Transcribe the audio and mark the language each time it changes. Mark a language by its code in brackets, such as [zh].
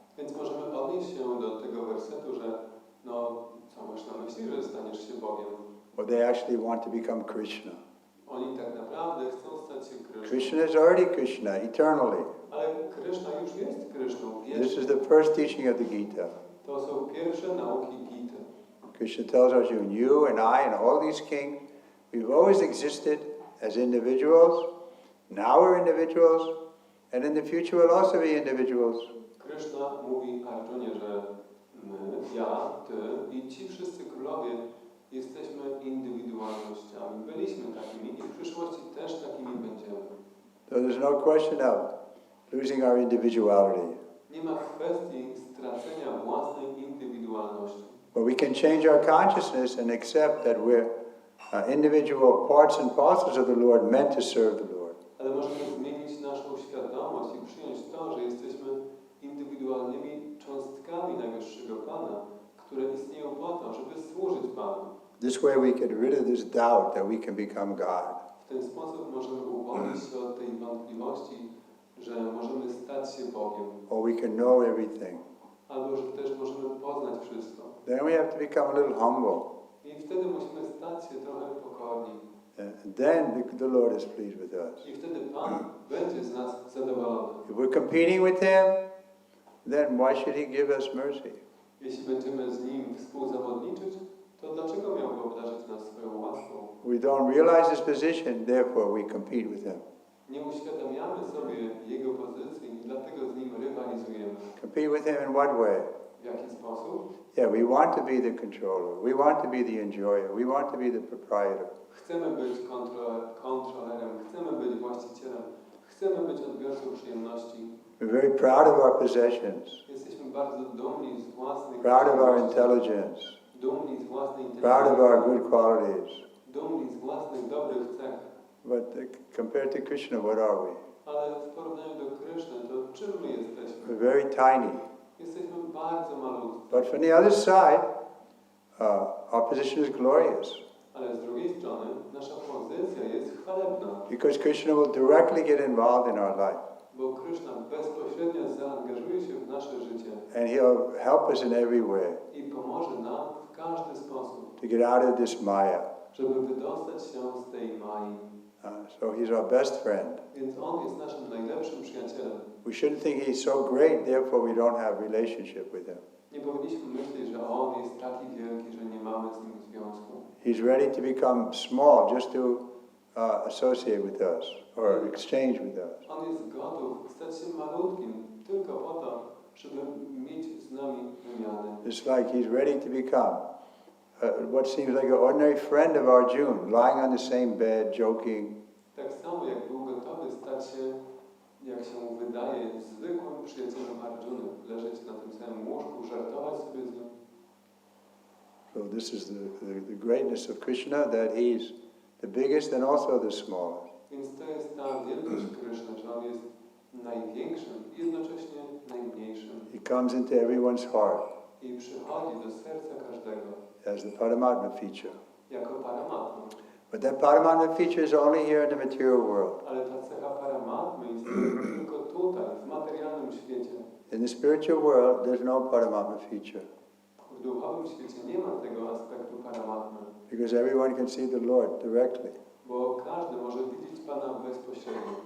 [pl] Więc możemy odnieść się do tego wersetu, że co masz na myśli, że staniesz się Bogiem? [en] Or they actually want to become Krishna. [pl] Oni tak naprawdę chcą stać się Kryszną. [en] Krishna is already Krishna, eternally. [pl] Ale Kryszna już jest Kryszną wiecznie. [en] This is the first teaching of the Gita. [pl] To są pierwsze nauki Gity. [en] Krishna tells Arjuna, you and I and all these kings, we've always existed as individuals. Now we're individuals, and in the future we'll also be individuals. [pl] Kryszna mówi Arjunie, że my, ja, ty i ci wszyscy królowie jesteśmy indywidualnościami. Byliśmy takimi i w przyszłości też takimi będziemy. [en] So there's no question of losing our individuality. [pl] Nie ma kwestii stracenia własnej indywidualności. [en] But we can change our consciousness and accept that we're individual parts and parcels of the Lord meant to serve the Lord. [pl] Ale możemy zmienić naszą świadomość i przyjąć to, że jesteśmy indywidualnymi cząstkami Najwyższego Pana, które istnieją po to, żeby służyć Panu. [en] This way we get rid of this doubt that we can become God. [pl] W ten sposób możemy uwolnić się od tej wątpliwości, że możemy stać się Bogiem. [en] Or we can know everything. [pl] Albo że też możemy poznać wszystko. [en] Then we have to become a little humble. [pl] I wtedy musimy stać się trochę pokorni. [en] And then the Lord is pleased with us. [pl] I wtedy Pan będzie z nas zadowolony. [en] If we're competing with Him, then why should He give us mercy? [pl] Jeśli będziemy z Nim współzawodniczyć, to dlaczego miałby obdarzyć nas swoją łaską? [en] We don't realize His position, therefore we compete with Him. [pl] Nie uświadamiamy sobie Jego pozycji i dlatego z Nim rywalizujemy. [en] Compete with Him in what way? [pl] W jaki sposób? [en] Yeah, we want to be the controller. We want to be the enjoyer. We want to be the proprietor. [pl] Chcemy być kontrolerem, chcemy być właścicielem, chcemy być odbiorcą przyjemności. [en] We're very proud of our possessions. [pl] Jesteśmy bardzo dumni z własnych [en] Proud of our intelligence. [pl] dumni z własnej [en] Proud of our [pl] inteligencji, [en] good qualities. [pl] dumni z własnych dobrych cech. [en] But compared to Krishna, what are we? [pl] Ale w porównaniu do Kryszny, to czym my jesteśmy? [en] We're very tiny. [pl] Jesteśmy bardzo malutki. [en] But from the other side, our position is glorious. [pl] Ale z drugiej strony nasza pozycja jest chwalebna. [en] Because Krishna will directly get involved in our life. [pl] Bo Kryszna bezpośrednio zaangażuje się w nasze życie. [en] And He'll help us in every way [pl] I pomoże nam w każdy sposób, [en] to get out of this Maya. [pl] żeby wydostać się z tej Mai. [en] So He's our best friend. [pl] Więc On jest naszym najlepszym przyjacielem. [en] We shouldn't think He's so great, therefore we don't have a relationship with Him. [pl] Nie powinniśmy myśleć, że On jest taki wielki, że nie mamy z Nim związku. [en] He's ready to become small just to associate with us or exchange with us. [pl] On jest gotów stać się malutkim tylko po to, żeby mieć z nami wymiany. [en] It's like He's ready to become what seems like an ordinary friend of Arjuna, lying on the same bed, joking. [pl] Tak samo jak był gotowy stać się, jak się mu wydaje, zwykłym przyjacielem Arjuny, leżeć na tym samym łóżku, żartować sobie z nim. [en] So this is the greatness of Krishna, that He's the biggest and also the smallest. [pl] Więc to jest ta wielkość Kryszny, że On jest największym i jednocześnie najmniejszym. [en] He comes into everyone's heart [pl] I przychodzi do serca każdego [en] as the Paramatma feature. [pl] jako Paramatma. [en] But that Paramatma feature is only here in the material world. [pl] Ale ta cecha Paramatmy istnieje tylko tutaj, w materialnym świecie. [en] In the spiritual world, there's no Paramatma feature. [pl] W duchowym świecie nie ma tego aspektu Paramatmy. [en] Because everyone can see the Lord directly. [pl] Bo każdy może widzieć Pana bezpośrednio.